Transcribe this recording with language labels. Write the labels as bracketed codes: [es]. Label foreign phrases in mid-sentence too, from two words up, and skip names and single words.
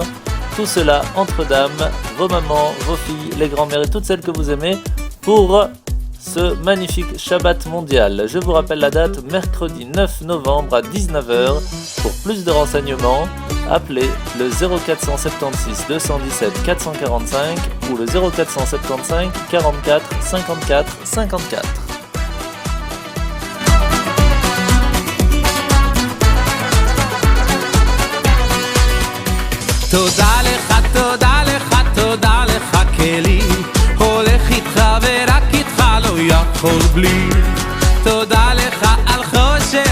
[fr] Tout cela entre dames, vos mamans, vos filles, les grands-mères et toutes celles que vous aimez pour ce magnifique Shabbat mondial. Je vous rappelle la date, mercredi 9 novembre à 19h. Pour plus de renseignements, appelez le 0476 217 445 ou le 0475 44 54 54. [he] תודה לך, תודה לך, תודה לך כלי הולך איתך ורק איתך לא יכול בלי תודה לך על חוי